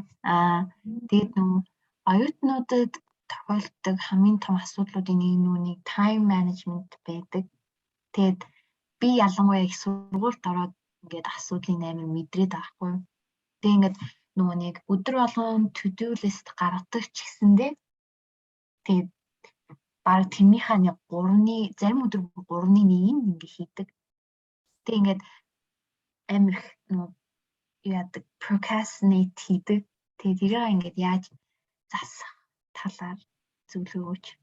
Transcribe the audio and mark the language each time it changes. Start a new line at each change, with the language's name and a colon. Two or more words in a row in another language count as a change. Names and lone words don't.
Mongolian: Тэгээд оюутнуудад тохиолддог хамгийн том асуудлуудын нэг нүуник
English: time management
Mongolian: байдаг. Тэгээд би ялангуяа их сургуульд ороод ингээд асуудлыг амар мэдрээд байгаа хгүй. Тэгээд ингээд нүуник өдөр болгон
English: to-do list
Mongolian: гаргадаг ч гэсэндээ тэгээд баг тэрнийхээ нэг 3-ны зарим өдөр 3-ны 1-ийг ингээ хийдэг. Тэг ингээд амар их яадаг procrastinate хийдэг. Тэгээд тэрийг ингээд яаж засах талаар зөвлөгөө өгөөч.